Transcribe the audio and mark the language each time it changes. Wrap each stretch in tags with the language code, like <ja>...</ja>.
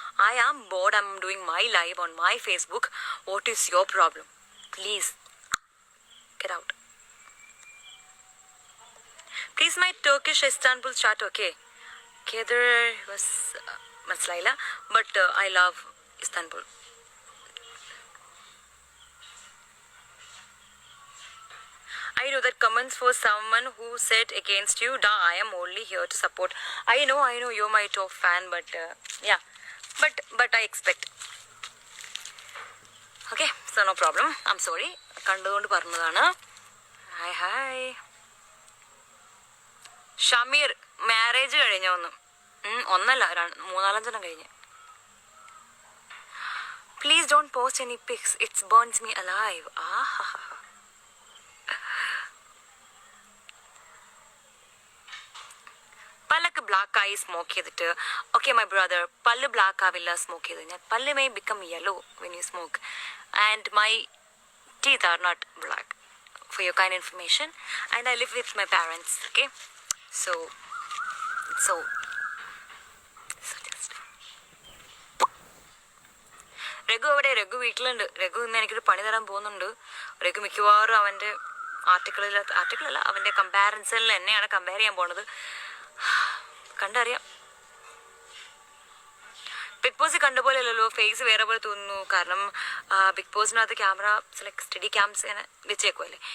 <en>I am bored. I am doing my live on my Facebook. What is your problem? Please get out. Please my Turkish Istanbul chat. Okay, Kedar was</en> <ml>മനസ്സിലായില്ല,</ml> <en>But I love Istanbul. I know that comments for someone who said against you, I am only here to support. I know you're my top fan, but yeah, but I expect. Okay, so no problem. I'm sorry.</en> <ml>കണ്ടുകൊണ്ട് പറഞ്ഞതാണ്. Hi Shameer, marriage കഴിഞ്ഞ ഒന്നല്ല 3-4 കഴിഞ്ഞ്.</ml> <en>Please don't post any pics. It burns me alive.</en> <ml>പല്ലൊക്കെ black ആയി smoke ചെയ്തിട്ട്. Okay my brother, പല്ല് black ആവില്ല സ്മോക്ക് ചെയ്ത് കഴിഞ്ഞാൽ.</ml> <en>പല്ല് may become yellow when you smoke and my teeth are not black, for your kind information, and I live with my parents. Okay, so just</en> <ml>Raghu അവിടെ? രഘു വീട്ടിലുണ്ട്. രഘു ഇന്ന് എനിക്കൊരു പണി തരാൻ പോകുന്നുണ്ട്. രഘു മിക്കവാറും അവൻ്റെ ആർട്ടിക്കിളല്ല അവൻ്റെ കമ്പാരിസണിൽ എന്നെയാണ് കമ്പയർ ചെയ്യാൻ പോണത്. കണ്ടറിയാം. ബിഗ് ബോസ് കണ്ട പോലെ അല്ലല്ലോ, ഫേസ് വേറെ പോലെ തോന്നുന്നു. കാരണം big ബോസിനകത്ത് camera like study CAMS ഇങ്ങനെ വെച്ചേക്കുമല്ലേ.</ml>